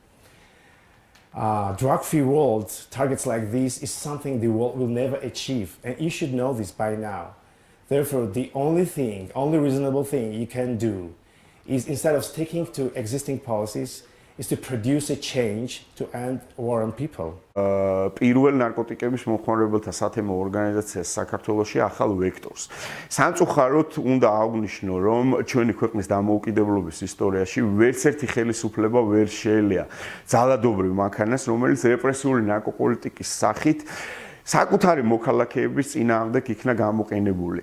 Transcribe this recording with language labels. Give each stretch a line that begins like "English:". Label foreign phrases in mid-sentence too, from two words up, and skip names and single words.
English: Drug-free world, targets like this is something the world will never achieve, and you should know this by now. Therefore, the only reasonable thing you can do is, instead of sticking to existing policies, is to produce a change to end war on people.
Georgian: პირველ ნარკოტიკების მომხმარებელთა სათემო ორგანიზაციას საქართველოში ახალ ვექტორს. სამწუხაროდ უნდა აღვნიშნო, რომ ჩვენი ქვეყნის დამოუკიდებლობის ისტორიაში ვერცერთი ხელისუფლება ვერ შეელია ძალადობრივ მანქანას, რომელიც რეპრესიული ნარკოპოლიტიკის სახით საკუთარი მოქალაქეების წინააღმდეგ იქნა გამოყენებული.